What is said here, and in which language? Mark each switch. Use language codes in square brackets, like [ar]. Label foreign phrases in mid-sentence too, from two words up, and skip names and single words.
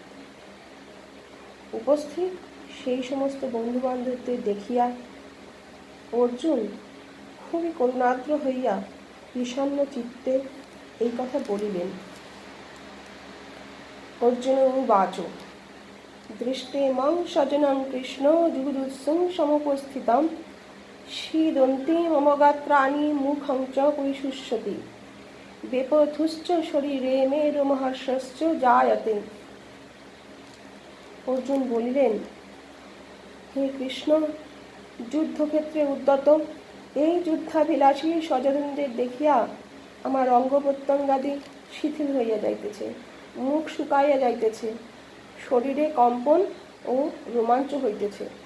[bn] উপস্থিত সেই সমস্ত বন্ধুবান্ধবদের দেখিয়া অর্জুন খুবই করুণার্দ্র হইয়া বিষণ্ণ চিত্তে এই কথা বলিলেন। [sa] অর্জুন উবাচ দৃষ্টে মং স্বজনং কৃষ্ণ যুগুদুৎসং সমুপস্থিতম शीदन्ति मम गात्राणि मुखं च परिशुष्यति बेपथुश्च शरीरे मे रोमहर्षश्च जायते। [bn] অর্জুন বলিলেন, হে কৃষ্ণ, যুদ্ধক্ষেত্রে উদ্যত এই যুদ্ধাভিলাষী স্বজনদের দেখিয়া আমার অঙ্গ প্রত্যঙ্গাদি শিথিল হইয়া যাইতেছে, মুখ শুকাইয়া যাইতেছে, শরীরে কম্পন ও রোমাঞ্চ হইতেছে।